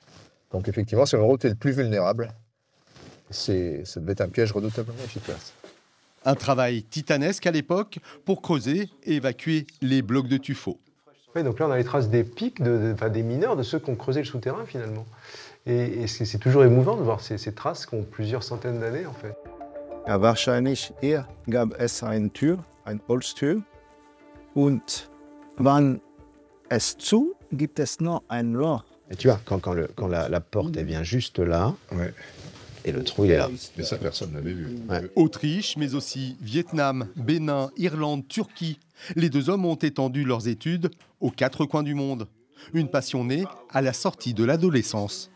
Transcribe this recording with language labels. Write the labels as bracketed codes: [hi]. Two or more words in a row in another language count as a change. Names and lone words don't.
[fr] Donc effectivement, c'est l'endroit où tu es le plus vulnérable. Ça devait être un piège redoutablement efficace. Un travail titanesque à l'époque pour creuser et évacuer les blocs de tuffeau. Oui, donc là on a les traces des pics, des mineurs, de ceux qui ont creusé le souterrain finalement. Et c'est toujours émouvant de voir ces traces qui ont plusieurs centaines d'années en fait. [de] Ja, wahrscheinlich hier gab es eine Tür, eine Holztür. Und wenn es zu, gibt es noch ein Loch. [fr] Et tu vois, quand la porte elle vient juste là, Ouais. et le trou il est là. Mais ça, personne ne l'avait vu. Ouais. Autriche, mais aussi Vietnam, Bénin, Irlande, Turquie. Les deux hommes ont étendu leurs études aux 4 coins du monde. Une passion née à la sortie de l'adolescence.